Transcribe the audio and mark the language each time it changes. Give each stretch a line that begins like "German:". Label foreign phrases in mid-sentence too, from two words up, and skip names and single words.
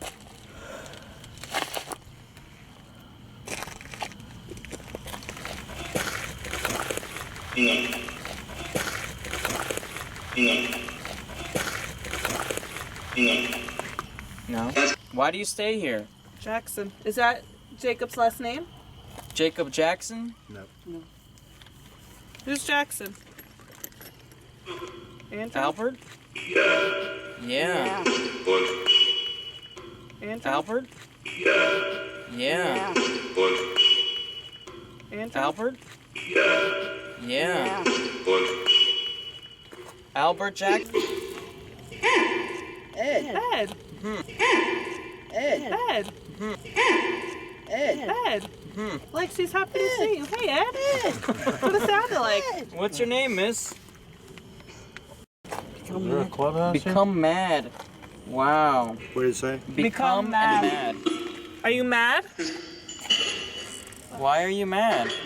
English: No. Why do you stay here? Jackson. Is that Jacob's last name? Jacob Jackson? No. Who's Jackson? Andrew? Albert? Yeah. Andrew? Albert? Yeah. Andrew? Albert? Yeah. Albert Jackson? Ed. Ed. Ed. Ed. Ed. Ed. Lexi's happy to see you. Hey, Ed. What does it sound like? What's your name, miss? Is there a clubhouse here? Become mad. Wow. What did it say? Become mad. Are you mad? Why are you mad?